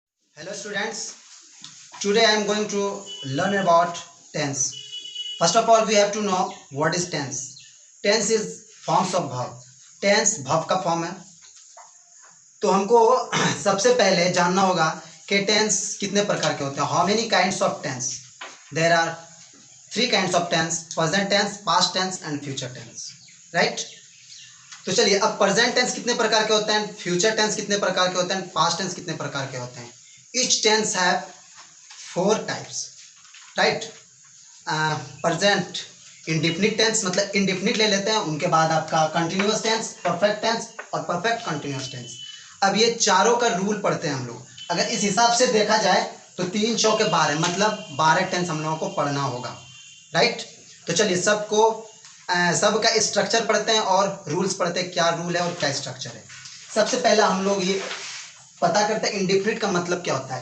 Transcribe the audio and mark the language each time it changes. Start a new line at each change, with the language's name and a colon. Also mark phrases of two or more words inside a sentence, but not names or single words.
English: Hello students, today I am going to learn about tense. First of all we have to know what is tense. Tense is forms of verb. Tense verb
Hindi: का फॉर्म है. तो हमको सबसे पहले जानना होगा कि टेंस कितने प्रकार के होते हैं.
English: How many kinds of tense? There are 3 kinds of tense: present tense, past tense and future tense. राइट.
Hindi: तो चलिए अब
English: present tense
Hindi: कितने प्रकार के होते हैं,
English: future tense
Hindi: कितने प्रकार के होते हैं,
English: past tense
Hindi: कितने प्रकार के होते हैं.
English: Each tense have 4 types, right? Present indefinite tense,
Hindi: मतलब indefinite ले लेते हैं. उनके बाद आपका
English: continuous tense, perfect tense
Hindi: और
English: perfect continuous tense.
Hindi: अब ये चारों का रूल पढ़ते हैं हम लोग. अगर इस हिसाब से देखा जाए तो 3 चौके 12, मतलब 12 टेंस हम लोगों को पढ़ना होगा.
English: राइट.
Hindi: तो चलिए सबका स्ट्रक्चर पढ़ते हैं और रूल्स पढ़ते हैं. क्या रूल है और क्या स्ट्रक्चर है. सबसे पहला हम लोग ये पता करते हैं इंडिफिनिट का मतलब क्या होता है.